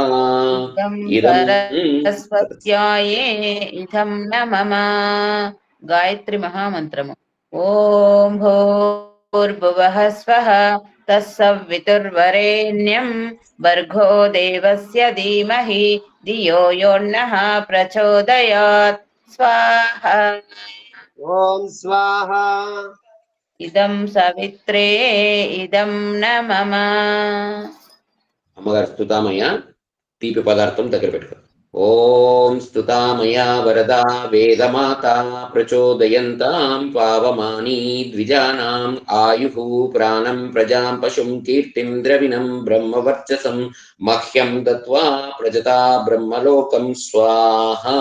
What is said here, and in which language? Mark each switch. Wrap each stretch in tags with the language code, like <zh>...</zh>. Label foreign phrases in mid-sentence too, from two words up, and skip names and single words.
<sa>इदं सरस्वत्याये इदं नमः गायत्री महामन्त्रम् ॐ भूर्भुवः स्वः तत्सवितुर्वरेण्यं भर्गो देवस्य धीमहि धियो यो नः प्रचोदयात् स्वाहा ఓం స్వాహ इदं सवित्रे इदं नमः</sa> <te>అమ్మగారు స్తుతామయ్య తీపి పదార్థం దగ్గర పెట్టుకో</te> <sa>ఓం స్తుతామయ వరదా వేదమాతా ప్రచోదయంతాం పావమాని ద్విజానాం ఆయుః ప్రాణం ప్రజాం పశుం కీర్తిం ద్రవిణం బ్రహ్మవర్చసం మహ్యం దత్వా ప్రజతా బ్రహ్మలోకం స్వాహా</sa>